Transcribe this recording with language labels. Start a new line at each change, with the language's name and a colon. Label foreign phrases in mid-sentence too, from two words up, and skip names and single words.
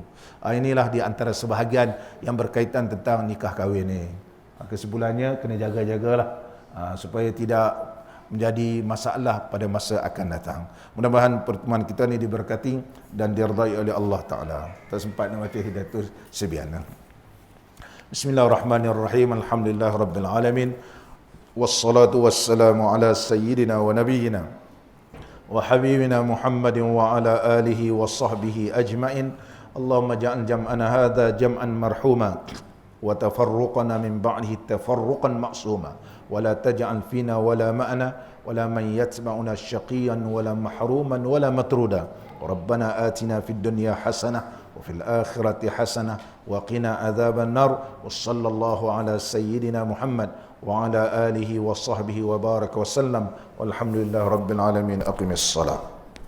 Malay: Inilah di antara sebahagian yang berkaitan tentang nikah kahwin ni. Kesimpulannya kena jaga-jagalah supaya tidak menjadi masalah pada masa akan datang. Mudah-mudahan pertemuan kita ni diberkati dan diridai oleh Allah Ta'ala. Tak sempat nak baca hidayatul sebiana.
Arabic: بسم الله الرحمن الرحيم. الحمد لله رب العالمين. والصلاة والسلام على سيدنا ونبينا وحبيبنا محمد وعلى آله وصحبه أجمعين. اللهم اجعل جمعنا هذا جمعا مرحوما وتفرقنا من بعده تفرقا معصوما ولا تجعل فينا ولا معنا ولا من يتبعنا شقيا ولا محروما ولا مطرودا. ربنا آتنا في الدنيا حسنة وفي الآخرة حسنة وقنا عذاب النار. وصلى الله على سيدنا محمد وعلى آله وصحبه وبارك وسلم. والحمد لله رب العالمين. أقم الصلاة.